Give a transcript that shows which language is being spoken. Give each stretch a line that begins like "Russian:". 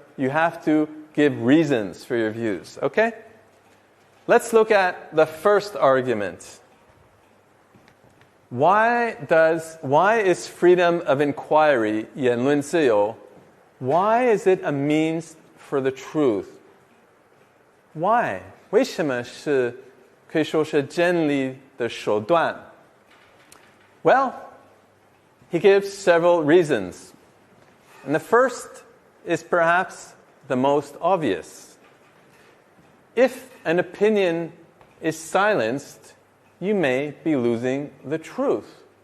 English: You have to give reasons for your views, okay? Let's look at the first argument. Why is freedom of inquiry,
Chinese: 言论自由,
English: why is it a means for the truth? Why?
Chinese: 为什么是可以说是真理的手段?
English: Well, he gives several reasons. And the first is perhaps the most obvious. If an opinion is silenced, you may be losing the truth.